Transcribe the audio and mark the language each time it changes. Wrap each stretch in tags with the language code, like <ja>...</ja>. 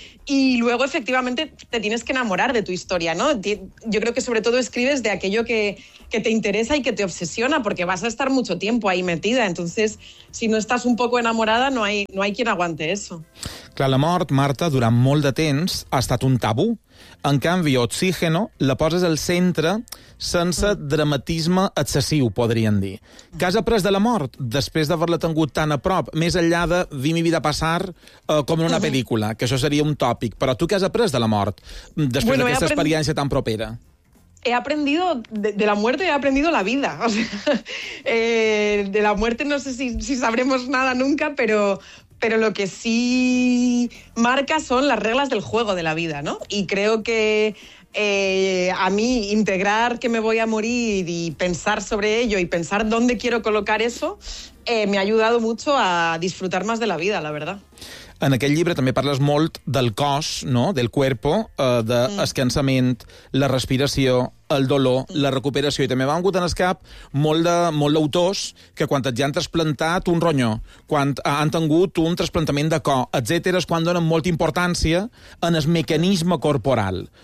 <es>Y luego, efectivamente, te tienes que enamorar de tu historia, ¿no? Yo creo que sobre todo escribes de aquello que te interesa y que te obsesiona, porque vas a estar mucho tiempo ahí metida. Entonces, si no estás un poco enamorada, no hay quien aguante eso.</es> <ca>Clar, la mort, Marta, durant molt de temps ha estat un tabú. En canvi, Oxígeno la poses al centre sense dramatisme excessiu, podríem dir. Què has après de la mort després d'haver-la tingut tan a prop, més enllà de</ca> <es>Vi mi vida</es> <ca>passar com en una pel·lícula, que això seria un tòpic. Però tu què has après de la mort després d'aquesta experiència tan propera?</ca> <es>He aprendido de la muerte, he aprendido la vida. O sea, de la muerte no sé si sabremos nada nunca, pero lo que sí marca son las reglas del juego de la vida, ¿no? Y creo que a mí integrar que me voy a morir y pensar sobre ello y pensar dónde quiero colocar eso me ha ayudado mucho a disfrutar más de la vida, la verdad.</es> <ca>En aquest llibre també parles molt del cos, no?</ca> <es>Del cuerpo,</es> <ca>d'escansament, la respiració, el dolor, la recuperació. I també m'ha vingut en el cap molt d'autors que quan ja han trasplantat un ronyó, quan han tingut un trasplantament de cor, etcètera, és quan donen molta importància en el mecanisme corporal.</ca>